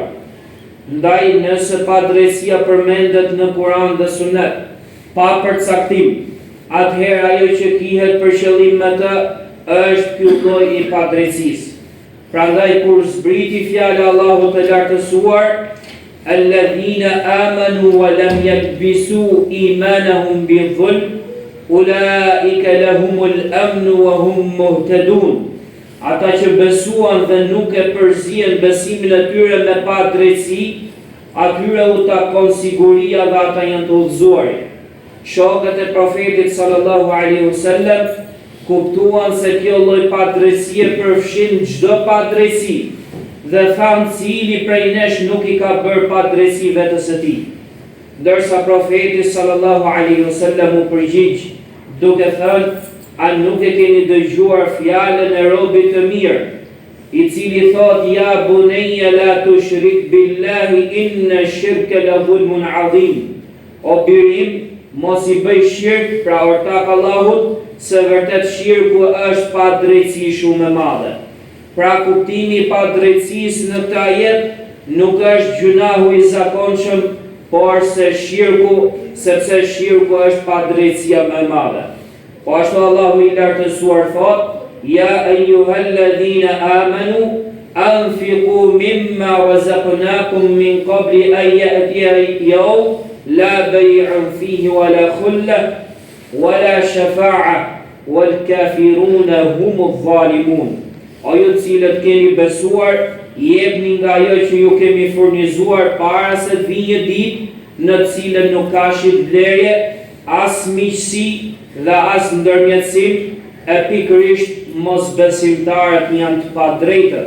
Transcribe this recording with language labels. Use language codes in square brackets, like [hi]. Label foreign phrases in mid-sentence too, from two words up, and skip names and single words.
[sq] Ndaj nëse pa drejtësia përmendet në Kur'an dhe Sunet, pa përcaktim, atëherë ajo që kihet për qëllim me të është ky lloj I padrejtësisë. Prandaj kur zbriti fjala Allahut të lartësuar, [ar] الذين آمنوا ولم يلبسوا إيمانهم بظلم أولئك لهم الأمن وهم مهتدون. [sq] Ata që besuan dhe nuk e përzien besimin e tyre me pa drejtësi, atyre u takon siguria dhe ata janë të udhëzuar. Shokët e profetit [ar] صلى الله عليه وسلم [sq] kuptuan se kjo lloj padrejtësie përfshin çdo padrejtësi dhe thanë cili prej nesh nuk I ka bërë padrejtësi vetes së tij. Ndërsa profeti [ar] صلى الله عليه وسلم [sq] u përgjigj duke thënë: a nuk e keni dëgjuar fjalën e robit të mirë, I cili thot: [ar] يا بني لا تشرك بالله إن الشرك لظلم عظيم. [sq] O birim, mos I bëj shirk, pra ortak Allahut, se vërtet shirku është padrejtësi shumë e madhe. Pra kuptimi I padrejtësisë në këtë ajet nuk është gjunahu I zakonshëm, por se shirku, sepse shirku është padrejtësia më e madhe. Po ashtu Allahu I lartësuar thot: [ar] يا أيها الذين آمنوا أنفقوا مما رزقناكم من قبل أن يأتي يوم لا بيع فيه ولا خلة ولا شفاعة والكافرون هم الظالمون. [sq] O ju të cilët keni besuar, jepni nga ajo që ju kemi furnizuar para se të vijë një ditë në të cilën nuk ka shitblerje, as miqësi dhe as ndërmjetësim, e pikërisht mosbesimtarët janë të padrejtët.